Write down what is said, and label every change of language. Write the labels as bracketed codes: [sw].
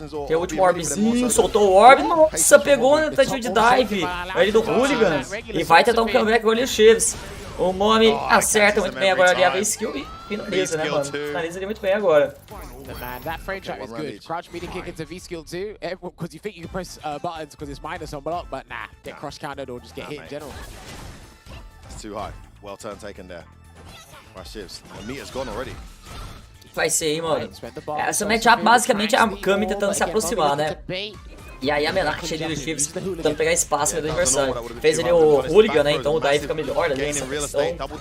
[pt] Tem o último orbzinho, soltou o orb. Nossa, pegou na tentativa de dive ali do Hooligan. E vai tentar um comeback agora ali o Chives. O Momi acerta muito bem agora ali a skill e finaliza, né, mano? Finaliza ali muito bem agora. [en] Man, that frame trap is good. Crouch meeting kick into V skill too, because you think you can press buttons because it's minus on block, but nah, get crush countered or just get hit in general. It's too high. Well turn taken there. My shifts. The meter's gone already. [pt] Vai ser, hein, mano. Essa matchup basicamente é a Kami tentando se aproximar, né? E aí a Menach ali do Chiefs tentando pegar espaço do adversário. Fez ali o Hooligan, né? Então o dive fica melhor ali nessa questão.